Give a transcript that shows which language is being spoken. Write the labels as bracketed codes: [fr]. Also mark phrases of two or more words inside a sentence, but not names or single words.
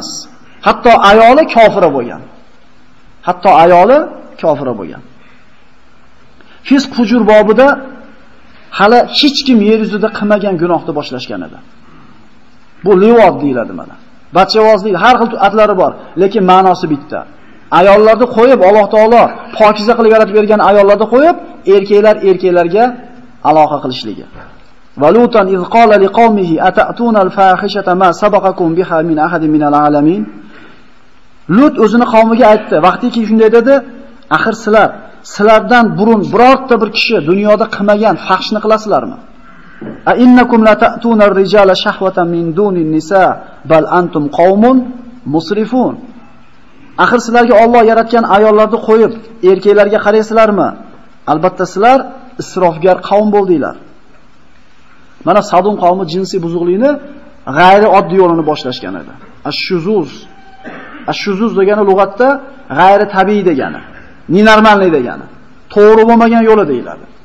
[uz] Hatto ayoli kofira bo'lgan. Fisq fujur bobida hali hech kim yer yuzida qilmagan gunohni boshlashgan edi. Bu livod deyiladi mana. Bachavoz deydi, har xil atlari bor, lekin ma'nosi bitta. Ayollarni qo'yib Alloh taolo pokiza qilib yaratib bergan ayollarni qo'yib, erkaklarga aloqa qilishligi. [ar] ولوطا إذ قال لقومه أتأتون الفاحشة ما سبقكم بها من أحد من العالمين. [uz] Lut o'zini qavmiga aytdi, vaqtiki shunday dedi, axir sizlardan burun birorta bir kishi dunyoda qilmagan fahshni qilasizlarmi? [ar] أئنكم لتأتون الرجال شهوة من دون النساء بل أنتم قوم مسرفون. [uz] Axir sizlarga Alloh yaratgan ayollarni qo'yib, erkaklarga qaraysizlarmi? Albatta sizlar isrofgar qavm bo'ldinglar. Mana Sadum qavmi jinsiy buzuqlikni g'ayri oddiy yo'lini boshlashgan edi. Ash-shuzuz degani lug'atda g'ayri tabiiy degani, nenormallik degani, to'g'ri bo'lmagan yo'li deyiladi.